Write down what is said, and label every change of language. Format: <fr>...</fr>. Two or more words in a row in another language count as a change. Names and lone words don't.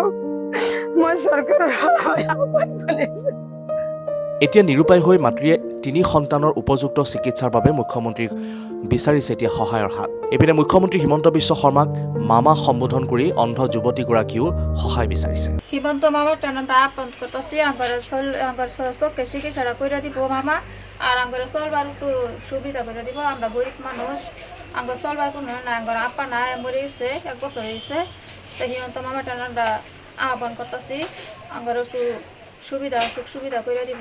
<as>মই চৰকাৰৰ আহ্বান কৰিছো। এতিয়া নিৰুপায় হৈ মাতৃয়ে 3 সন্তানৰ উপযুক্ত চিকিৎসাৰ বাবে মুখ্যমন্ত্ৰীক বিচাৰিছে এতিয়া সহায়ৰ হাত। এপিনে মুখ্যমন্ত্ৰী হিমন্ত বিশ্ব শৰ্মাক মামা সম্বোধন কৰি অন্ধ যুৱতীগৰাকীও সহায় বিচাৰিছে।</as> <bn>হিমন্ত মামা টানাটা আপন করতেছি আঙ্গার চোখে চিকিৎসাটা করে দিব মামা, আর আঙ্গার চলবার একটু সুবিধা করে দিব। আমরা গরিব মানুষ, আঙ্গার চলবার কোনো না, আঙ্গার আপা নাই, মরে গেছে 1 বছর হয়েছে। তো হিমন্ত মামা টানাটা আহ্বান করতেছি আঙ্গার একটু সুখ সুবিধা করে দিব।</bn>